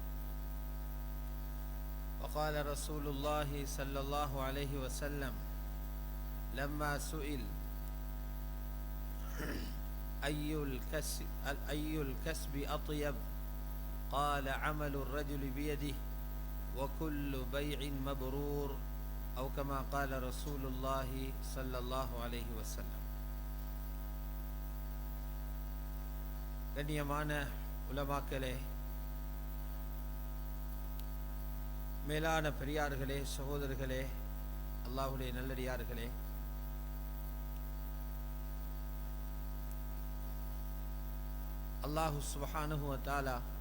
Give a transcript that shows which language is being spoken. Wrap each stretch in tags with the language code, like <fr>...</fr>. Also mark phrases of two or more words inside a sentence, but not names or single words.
<ar>وقال رسول الله صلى الله عليه وسلم لما سئل أي الكسب أطيب قال عمل الرجل بيده وكل بيع مبرور أو كما قال رسول الله صلى الله عليه وسلم.</ar> <ta>கண்ணியமான உலமாக்களே, மேலான பெரியார்களே, சகோதரர்களே, அல்லாஹ்வுடைய நல்லடியார்களே,</ta> <ar>الله سبحانه وتعالى</ar>